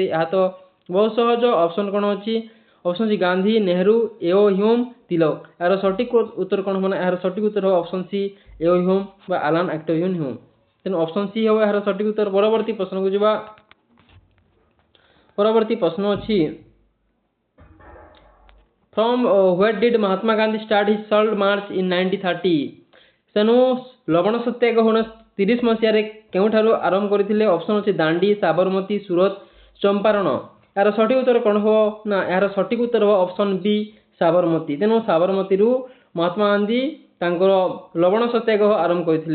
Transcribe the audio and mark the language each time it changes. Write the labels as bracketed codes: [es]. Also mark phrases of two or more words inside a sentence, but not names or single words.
[or] ଏହା ତ ବହୁତ ସହଜ। ଅପସନ୍ କ'ଣ ଅଛି? ଅପସନ୍ ଅଛି ଗାନ୍ଧୀ, ନେହେରୁ, ଏଓ ହ୍ୟୁମ୍, ତିଲକ। ଏହାର ସଠିକ୍ ଉତ୍ତର କ'ଣ ହେବ ନା ଏହାର ସଠିକ୍ ଉତ୍ତର ହେବ [en] Option C [or] ଏଓ ହ୍ୟୁମ୍ ବା ଆଲାନ୍ ଆକ୍ଟୋଭିନ୍ ହ୍ୟୁମ୍। ତେଣୁ [en] Option C [or] ହେବ ଏହାର ସଠିକ୍ ଉତ୍ତର। ପରବର୍ତ୍ତୀ ପ୍ରଶ୍ନକୁ ଯିବା। ପରବର୍ତ୍ତୀ ପ୍ରଶ୍ନ ଅଛି [en] From where did Mahatma Gandhi start his salt march in 1930? [or] ତେଣୁ ଲବଣ ସତ୍ୟାଗ୍ରହ 1930 ମସିହାରେ କେଉଁଠାରୁ ଆରମ୍ଭ କରିଥିଲେ? ଅପସନ୍ ଅଛି ଦାଣ୍ଡି, ସାବରମତୀ, ସୁରତ, ଚମ୍ପାରଣ। ଏହାର ସଠିକ୍ ଉତ୍ତର କ'ଣ ହେବ ନା ଏହାର ସଠିକ୍ ଉତ୍ତର ହେବ [en] Option B [or] ସାବରମତୀ। ତେଣୁ ସାବରମତୀରୁ ମହାତ୍ମା ଗାନ୍ଧୀ ତାଙ୍କର ଲବଣ ସତ୍ୟାଗ୍ରହ ଆରମ୍ଭ କରିଥିଲେ।